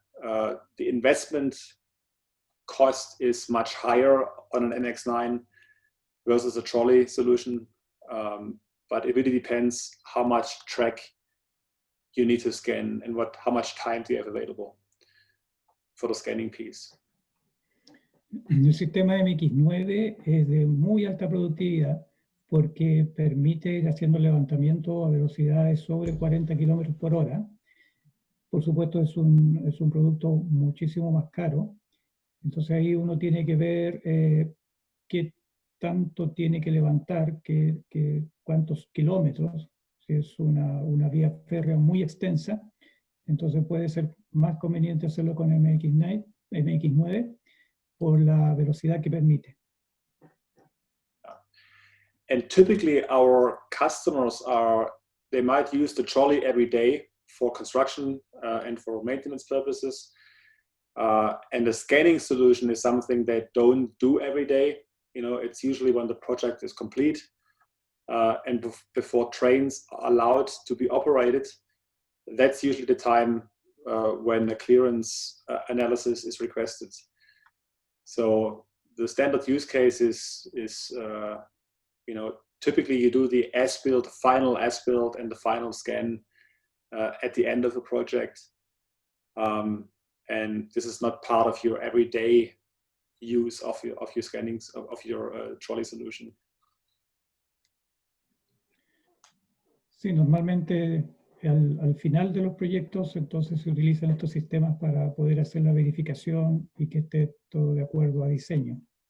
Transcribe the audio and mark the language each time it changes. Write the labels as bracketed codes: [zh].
[en] The investment cost is much higher on an MX9 versus a trolley solution, but it really depends how much track you need to scan and how much time do you have available for the scanning piece. [es] El sistema MX9 es de muy alta productividad porque permite ir haciendo levantamiento a velocidades sobre 40 kilómetros por hora. Por supuesto, es un producto muchísimo más caro. Entonces ahí uno tiene que ver qué tanto tiene que levantar, cuántos kilómetros. Si es una vía férrea muy extensa, entonces puede ser más conveniente hacerlo con MX9 por la velocidad que permite. [en] And typically our customers they might use the trolley every day for construction and for maintenance purposes. And the scanning solution is something they don't do every day. It's usually when the project is complete and before trains are allowed to be operated. That's usually the time when the clearance analysis is requested. So the standard use case is typically you do the as-built, final as-built, and the final scan at the end of the project. And this is not part of your everyday use of your scannings of your trolley solution. [es] Sí, normalmente al final de los proyectos entonces se utilizan estos sistemas para poder hacer la verificación y que esté todo de acuerdo a diseño.